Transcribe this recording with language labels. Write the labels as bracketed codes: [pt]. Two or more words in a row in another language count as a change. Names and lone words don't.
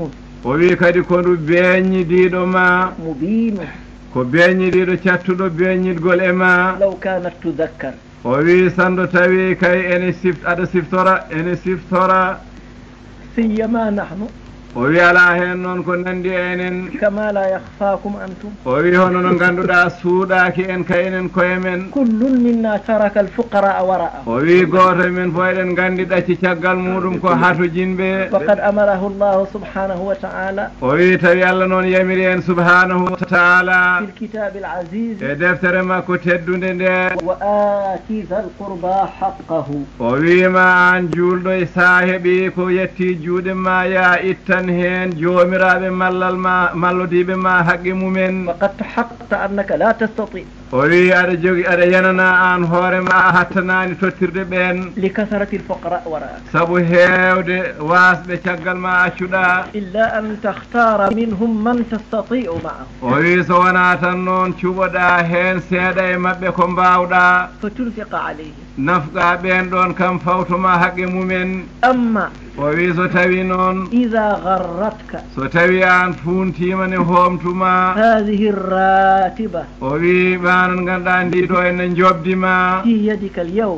[ff] o wi kadi ko ndu beeñidiiɗo ma [ar] مبين [ff] ko beeñidiiɗo cattuɗo beeñidgol e ma [ar] لو كانت تذكر [ff] o wi sando tawi kay aɗa siftora [ar] سيما نحن [ff] o wi ala heen noon ko nandi enen [ar] كما لا يخفاكم أنتم [ff] o wi hono no ngannduɗa suuɗaaki en kayenen koye men [ar] كل منا ترك الفقراء وراءه [ff] o wi gooto men fof eɗen nganndi ɗacci caggal muɗum ko hatojinɓe [ar] وقد أمره الله سبحانه وتعالى [ff] o wi tawi Allah noon yamiri en [ar] سبحانه وتعالى في الكتاب العزيز [ff] e deftere makko teddude nde [ar] وآتي ذا القربى حقه [ff] o wiima an juulɗo e saaheɓi ko yetti juuɗe ma ya ittan heen joomiraɓe mallodiɓe ma haqqe mumen [ar] وقد تحققت أنك لا تستطيع [ff] o wi aɗa jogi aɗa yanana an hoore ma a hattanani tottirde ɓen [ar] لكثرة الفقراء وراءك [ff] saabu heewde wasɓe caggal ma accuɗa [ar] إلا أن تختار منهم من تستطيع معه [ff] o wi so wona tan noon cuɓoɗa heen seeɗa e maɓɓe ko mbawɗa [ar] فتنفق عليه [ff] nafqa ɓen ɗon kam fawtoma haqqe mumen. amma o wi so tawi noon [ar] إذا غرتك [ff] so tawi an funtima ne homtuma [ar] هذه رتبة [ff] o wi ɓanan ganduɗa ndi ɗo ene jobdima [ar] في يدك اليوم